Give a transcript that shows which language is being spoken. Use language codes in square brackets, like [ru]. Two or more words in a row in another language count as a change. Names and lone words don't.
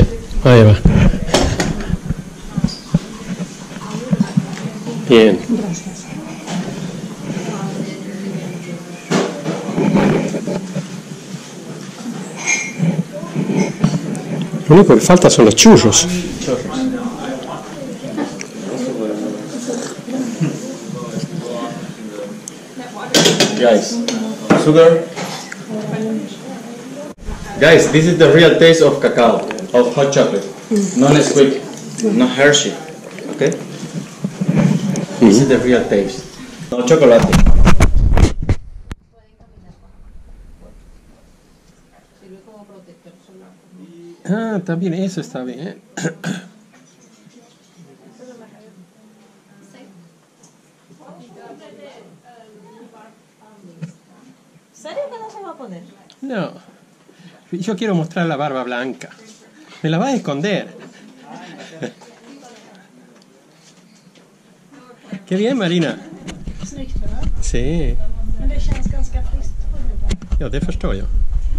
[es] Ahí va. Bien. Lo único que falta son los churros. [en] Guys, sugar. Guys, this is the real taste of cacao, of hot chocolate. No Nesquik, no Hershey. Okay? This is the real taste. No chocolate. [es] Ah, también eso está bien. ¿Serio que no se va a poner? No. Yo quiero mostrar la barba blanca. Me la vas a esconder. Qué bien, Marina. [sv] Snyggt, va? [es] Sí. [sv] Men det känns ganska friskt. Ja, det förstår jag.